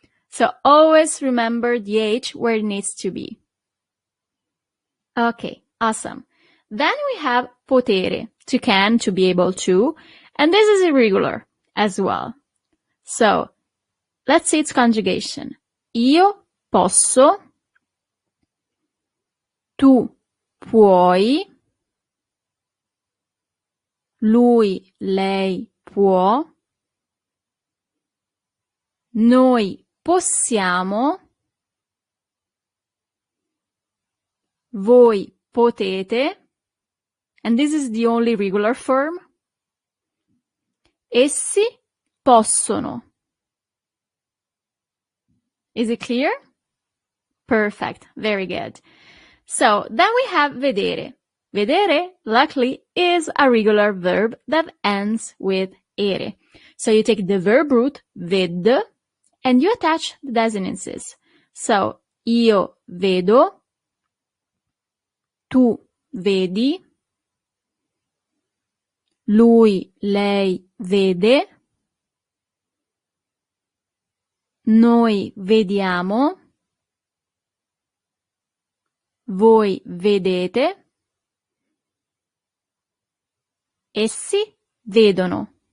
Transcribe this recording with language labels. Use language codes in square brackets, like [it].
[en] So always remember the H where it needs to be. Okay, awesome. Then we have potere, to can, to be able to, and this is irregular as well. So, let's see its conjugation. [it] Io posso, tu puoi, lui, lei può, noi possiamo, voi potete, [en] and this is the only regular form. [it] Essi possono. [en] Is it clear? Perfect. Very good. So then we have vedere. Vedere, luckily, is a regular verb that ends with ere. So you take the verb root, ved, and you attach the desinences. [it] So, io vedo, tu vedi, lui, lei vede, noi vediamo, voi vedete, essi vedono.